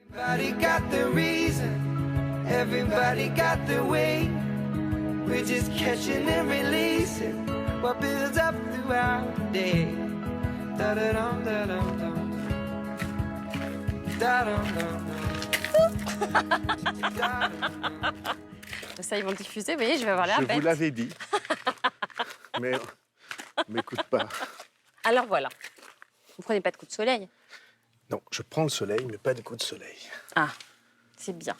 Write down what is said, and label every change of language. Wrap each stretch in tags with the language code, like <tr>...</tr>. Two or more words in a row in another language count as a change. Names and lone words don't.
<en>Everybody got the reason, everybody got the way. We're just catching and releasing what builds up throughout the day. Da-da-dum, da-dum-dum. Da-dum-dum-dum.</en> <fr>Ça, ils vont le diffuser, vous voyez, je vais avoir l'air Je bête. vous l'avais dit. Mais on m'écoute pas. Alors voilà. Vous prenez pas de coups de soleil? Non, je prends le soleil, mais pas des coups de soleil. Ah, c'est bien.</fr>